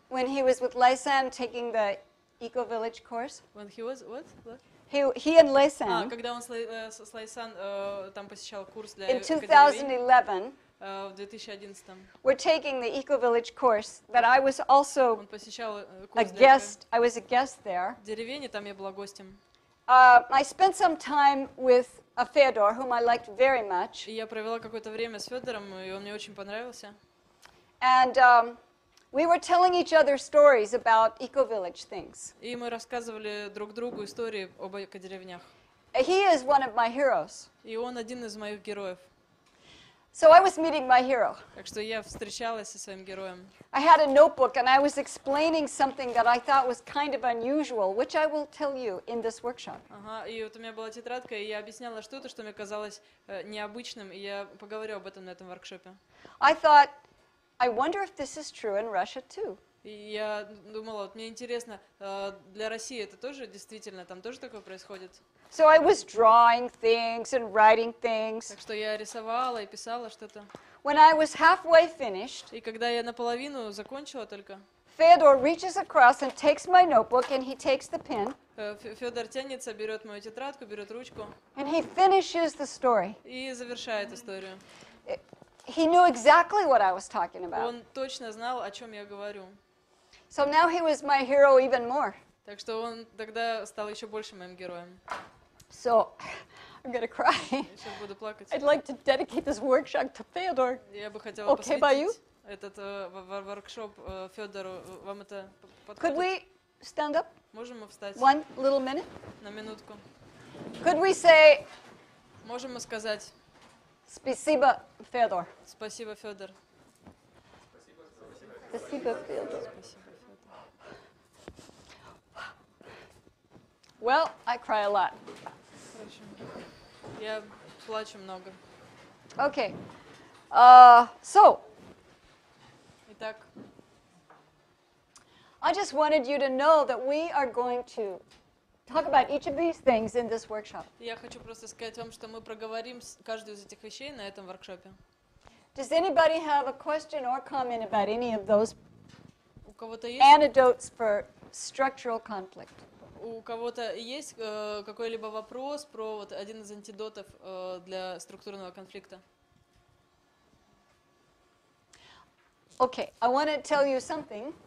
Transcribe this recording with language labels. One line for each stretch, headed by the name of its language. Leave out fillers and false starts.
English: when he was with Leisan taking the Eco Village course. When he was what? He and Leisan
Russian: Когда он с Лайсан там посещал курс для
English: in
Russian: академии
English: 2011
Russian: в 2011.
English: were taking the Eco Village course that I was also
Russian: Он посещал
English: a
Russian: курс для
English: guest. I was a guest there.
Russian: деревень, там я была гостем.
English: I spent some time with Fyodor, whom I liked very much,
Russian: И я провела какое-то время с Федором, и он мне очень понравился.
English: and we were telling each other stories about Eco Village things.
Russian: И мы рассказывали друг другу истории об эко-деревнях.
English: He is one of my heroes.
Russian: И он один из моих героев.
English: So I was meeting my hero.
Russian: Так что я встречалась со своим героем.
English: I had a notebook and I was explaining something that I thought was kind of unusual, which I will tell you in this workshop.
Russian: Ага, и вот у меня была тетрадка, и я объясняла что-то, что мне казалось необычным, и я поговорю об этом на этом воркшопе.
English: I thought, I wonder if this is true in Russia too.
Russian: И я думала, вот мне интересно, для России это тоже действительно, там тоже такое происходит?
English: So I was drawing things and writing things.
Russian: Так что я рисовала и писала что-то.
English: When I was halfway finished,
Russian: И когда я наполовину закончила только,
English: Fyodor reaches across and takes my notebook and he takes the pen
Russian: Федор тянется, берет мою тетрадку, берет ручку
English: and he finishes the story.
Russian: и завершает историю.
English: He knew exactly what I was talking about.
Russian: Он точно знал, о чем я говорю.
English: So now he was my hero even more.
Russian: Так что он тогда стал еще больше моим героем.
English: So I'm going to cry.
Russian: Сейчас буду плакать.
English: I'd like to dedicate this workshop to Fyodor.
Russian: Я бы хотела
English: Okay by you?
Russian: посвятить этот воркшоп Федору. Вам это
English: Could
Russian: подходит?
English: we stand up
Russian: Можем мы встать
English: 1 little minute?
Russian: на минутку?
English: Could we say,
Russian: Можем мы сказать Спасибо, Fyodor? спасибо, Федор. Спасибо, Fyodor. Спасибо, Федор.
English: Well, I cry a lot.
Russian: Хорошо. Я плачу много.
English: Okay. So,
Russian: Итак,
English: I just wanted you to know that we are going to talk about each of these things in this workshop.
Russian: я хочу просто сказать вам, что мы проговорим каждую из этих вещей на этом воркшопе.
English: Does anybody have a question or comment about any of those
Russian: У кого-то есть,
English: antidotes for structural conflict?
Russian: у кого-то есть какой-либо вопрос про вот один из антидотов для структурного конфликта?
English: Okay, I want to tell you something.